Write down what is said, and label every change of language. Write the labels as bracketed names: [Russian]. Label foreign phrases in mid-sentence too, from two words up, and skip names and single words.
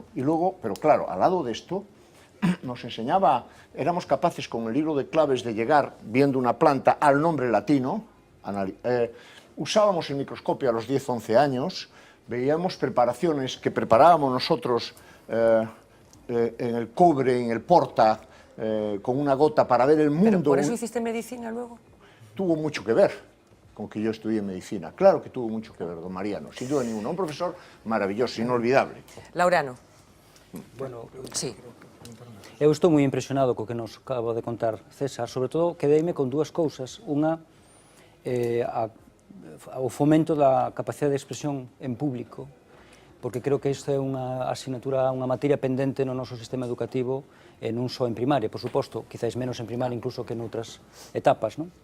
[Spanish] Y luego, pero claro, al lado de esto, nos enseñaba, éramos capaces con el libro de claves de llegar, viendo una planta, al nombre latino, usábamos el microscopio a los 10, 11 años, veíamos preparaciones que preparábamos nosotros en el cobre, en el porta, con una gota para ver el mundo. ¿Pero por eso hiciste medicina luego? Tuvo mucho que ver con que yo estudié medicina. Claro que tuvo mucho que ver, don Mariano, sin duda ninguna. Un profesor maravilloso, inolvidable. Laureano. Bueno, sí. [Galician] Eu estou moi impresionado co que nos acaba de contar César, sobre todo quedeime con dúas cousas. Unha, o fomento da capacidade de expresión en público, porque creo que isto é unha asignatura, unha materia pendente no noso sistema educativo, e non só en primaria, por suposto, quizáis menos en primaria incluso que en outras etapas, non?